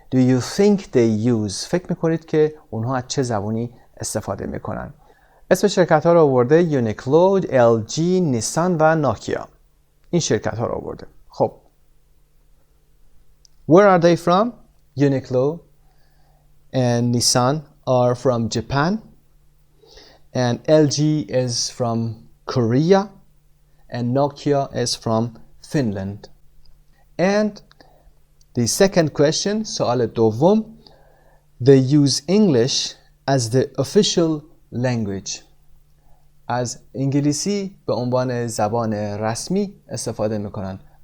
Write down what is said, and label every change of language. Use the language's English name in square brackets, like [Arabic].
[English] Do you think they use؟ [Persian] فکر میکنید که اونها از چه زبانی استفاده میکنن؟ اسم شرکت ها رو آورده یونیکلو، LG، نیسان و نوکیا. این شرکت ها رو آورده. خب [English] where are they from? Uniqlo and Nissan are from Japan, and LG is from Korea, and Nokia is from Finland. And the second question, [Persian] سوال دوم, [English] they use English as the official language. [Persian] از انگلیسی به عنوان زبان رسمی استفاده میکنن.